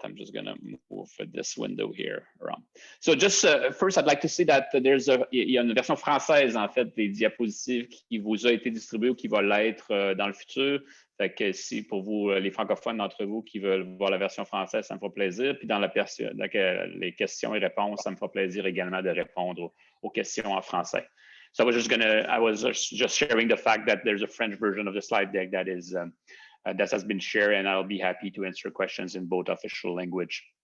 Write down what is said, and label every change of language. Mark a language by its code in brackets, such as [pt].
[en] I'm just going to move this window here around. So just first, I'd like to say that [fr] il y a une version française, en fait, des diapositives qui vous a été distribuée ou qui va l'être dans le futur. Fait que si pour vous, les francophones d'entre vous qui veulent voir la version française, ça me fera plaisir. Puis dans les questions et réponses, ça me fera plaisir également de répondre aux questions en français. [en] So I was just sharing the fact that there's a French version of the slide deck that is that has been shared, and I'll be happy to answer questions in both official language.